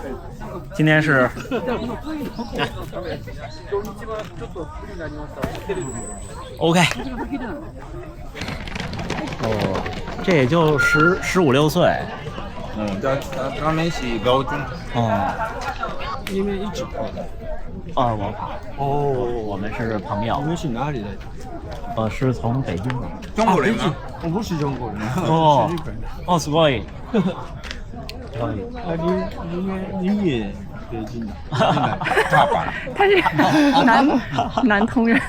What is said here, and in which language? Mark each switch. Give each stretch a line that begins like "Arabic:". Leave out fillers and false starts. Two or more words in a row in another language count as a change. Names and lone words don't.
Chinese: 今天是OK 这也就15、16岁。他们是高中。因为一起跑的。我跑。我们是朋友。你们是哪里的？我是从北京的。中国人吗？我不是中国人。是日本人。すごい。你也北京的？大阪。他是南通人。